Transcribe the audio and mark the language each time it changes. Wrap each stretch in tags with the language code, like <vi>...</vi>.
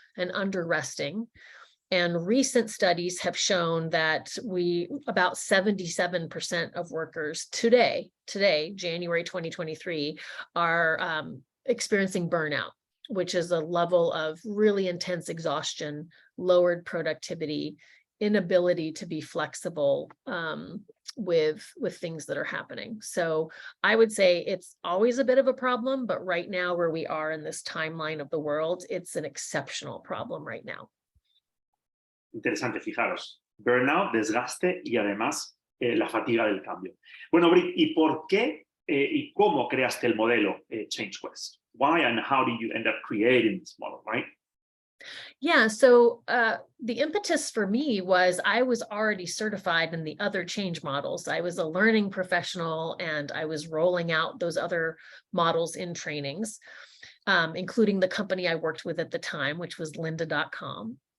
<en>and under resting. And recent studies have shown that about 77% of workers today, January 2023, are experiencing burnout, which is a level of really intense exhaustion, lowered productivity, inability to be flexible with things that are happening. So I would say it's always a bit of a problem, but right now where we are in this timeline of the world, it's an exceptional problem right now.</en> <es>Interesante, fijaros. Burnout, desgaste y además la fatiga del cambio. Bueno, Britt, ¿y por qué y cómo creaste el modelo Change Quest?</es> <en>Why and how did you end up creating this model, right? Yeah, so the impetus for me was I was already certified in the other change models. I was a learning professional and I was rolling out those other models in trainings, including the company I worked with at the time, which was lynda.com.</en>